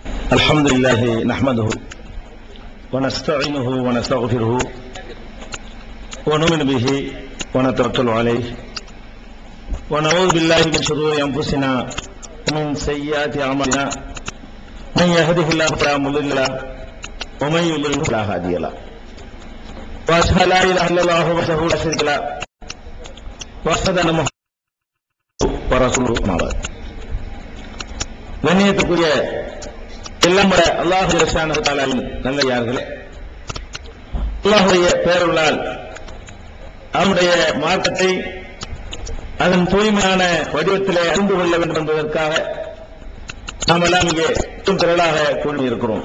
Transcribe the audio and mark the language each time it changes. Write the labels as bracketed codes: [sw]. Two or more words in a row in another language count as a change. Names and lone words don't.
[ar] الحمد لله نحمده ونستعينه ونستغفره ونؤمن به ونتوكل عليه ونعوذ بالله من شرور انفسنا ومن سيئات اعمالنا من يهده الله فلا مضل له ومن يضلل فلا هادي له واشهد لا اله الا الله وحده لا شريك له واشهد ان محمدا ورسوله اما بعد [ta] கண்ணியத்துக்குரிய எல்லாம் [ar] الله جل شأنه وتعالى [ta] நல்லடியார்களே, அல்லாஹ்வுடைய பேரருளால் அவனுடைய மார்க்கத்தை அதன் தூய்மையான வடிவத்திலே அறிந்து கொள்ள வேண்டும் என்பதற்காக நாம் எல்லாம் இங்கே திரளாக கூடியிருக்கிறோம்.